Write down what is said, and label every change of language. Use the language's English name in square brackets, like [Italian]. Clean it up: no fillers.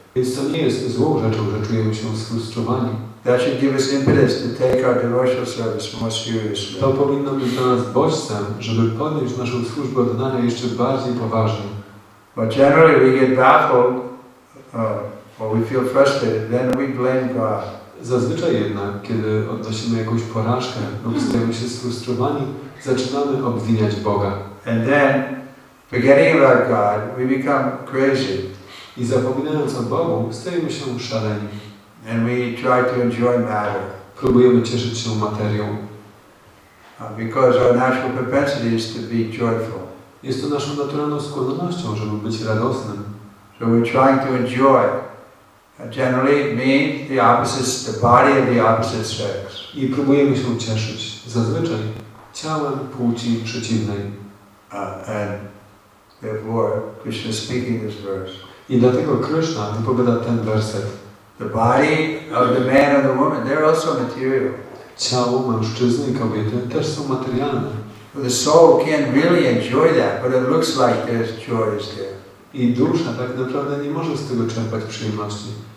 [Polish] Więc to nie jest złą rzeczą, że czujemy się sfrustrowani. [English] That should give us impetus to take our devotional service more seriously. [Polish] To powinno być dla nas bodźcem, żeby podjąć naszą służbę oddania jeszcze bardziej poważnie. [English] But generally we get baffled or we feel frustrated, then we blame God. [Polish] Zazwyczaj jednak, kiedy odnosimy jakąś porażkę lub stajemy się sfrustrowani, zaczynamy obwiniać Boga. [English] And then, forgetting about God, we become crazy. [Polish] I zapominając o Bogu, stajemy się szaleni. [English] And we try to enjoy matter. [Polish] Próbujemy cieszyć się materią. [English] Because our natural propensity is to be joyful. [Polish] Jest to naszą naturalną skłonnością, żeby być radosnym. [English] So we're trying to enjoy. Generally means the opposites, the body of the opposite sex. [Polish] I próbujemy się cieszyć, zazwyczaj, ciałem płci przeciwnej. [English] And therefore, Krishna is speaking this verse. [Polish] I dlatego Krishna wypowiada ten werset. [English] The body of the man and the woman, they're also material. [Polish] Ciało mężczyzny i kobiety też są materialne. [English] The soul can't really enjoy that, but it looks like there's joy is there. [Polish] I dusza tak naprawdę nie może z tego czerpać przyjemności.